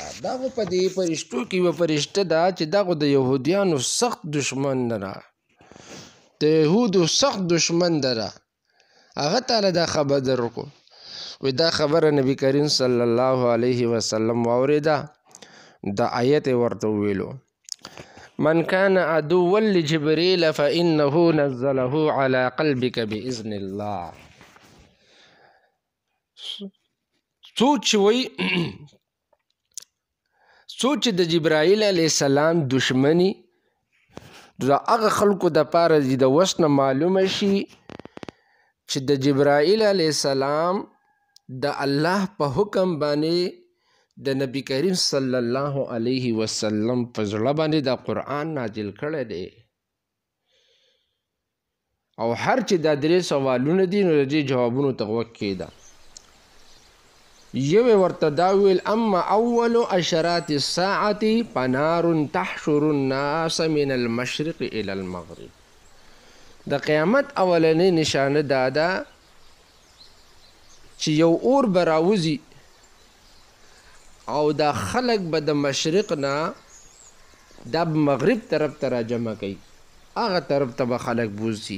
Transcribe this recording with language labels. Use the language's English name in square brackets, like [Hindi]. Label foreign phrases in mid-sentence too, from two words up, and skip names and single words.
[Pashto] دا خو په دې فرشتو کې یوه فرشته ده چې دا خو د یهودیانو سخت دشمن ده، د یهودو سخت دشمن ده، هغه تعالی دا خبر در وکړو. وی دا خبره نبی کریم [Arabic] صلی الله علیه وسلم [Pashto] واورېده، دا آیت ورته وویلو [Arabic] من کان عدوا لجبریل فانه نزله علی قلبک باذن الله. [Pashto] څوک چې د جبرائیل [Arabic] علیه السلام [Pashto] دشمنی د هغه خلکو دپاره د وس نه معلومه شي چې د جبرائیل [Arabic] علیه السلام [Pashto] د الله په حکم باندې د نبی کریم [Arabic] صلی الله علیه وسلم [Pashto] په زړه باندې د قرآن نازل کړی دی. او هر چې دا درې سوالونه دي نو د دې جوابونو ته غوږ کېږده. یو ورته دا ویل [Arabic] اما اول اشرات الساعة فنار تحشر الناس من المشرق الى المغرب. [Pashto] د قیامت اولنی نشانه دا ده چې یو اور به راوځي او دا خلق به د مشرق نه دا مغرب طرف ته راجمع کوي، هغه طرف ته به خلق بوځي.